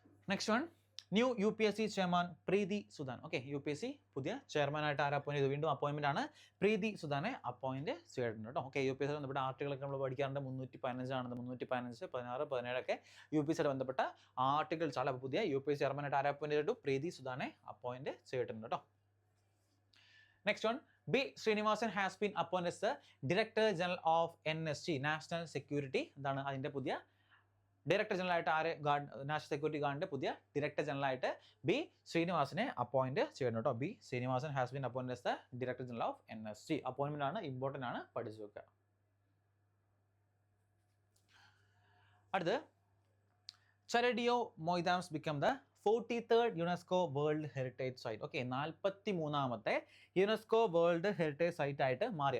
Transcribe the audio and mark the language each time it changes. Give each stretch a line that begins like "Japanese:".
Malayalam: Next one, new UPSC chairman പ്രീതി സുദാൻ. Okay, UPSC പുതിയ ചെയർമാനായിട്ട് ആരെ appoint ചെയ്തു, വീണ്ടും അപ്പോയിൻമെന്റ് ആണ്. പ്രീതി സുദാനെ അപ്പോയിന്റ് ചെയ്തിട്ടുണ്ട് കേട്ടോ. ഓക്കെ, UPSC ബന്ധപ്പെട്ട ആർട്ടിക്കിളൊക്കെ നമ്മൾ പഠിക്കാറുണ്ട്. 315 ആണ്, 315, 16, 17 ഒക്കെ UPSC ബന്ധപ്പെട്ട ആർട്ടിക്കിൾസ് ആണ്. പുതിയ UPSC ചെയർമാനായിട്ട് ആരെ അപ്പോയിന്റ് ചെയ്തിട്ടു, പ്രീതി സുദാനെ അപ്പോയിന്റ് ചെയ്തിട്ടുണ്ട് കേട്ടോ. Next one, B.
English: Srinivasan has been appointed as the Director General of NSG, national security.
Malayalam: എന്താണ് അതിന്റെ പുതിയ ഡയറക്ടർ ജനറൽ ആയിട്ട് നാഷണൽ സെക്യൂരിറ്റി ഗാർഡിന്റെ പുതിയ ഡയറക്ടർ ജനറൽ ആയിട്ട് B. ശ്രീനിവാസനെ അപ്പോയിന്റ് ചെയ്യണം കേട്ടോ. B.
English: Srinivasan has been appointed as the Director General of NSG.
Malayalam: Appointment ആണ്, important ആണ്, പഠിച്ചു വെക്കുക.
English: അടുത്ത്, Charadio Moidams become the 43rd UNESCO World Heritage Site.
Malayalam: Okay, 43ാമത്തെ UNESCO world heritage site ആയിട്ട് മാറി.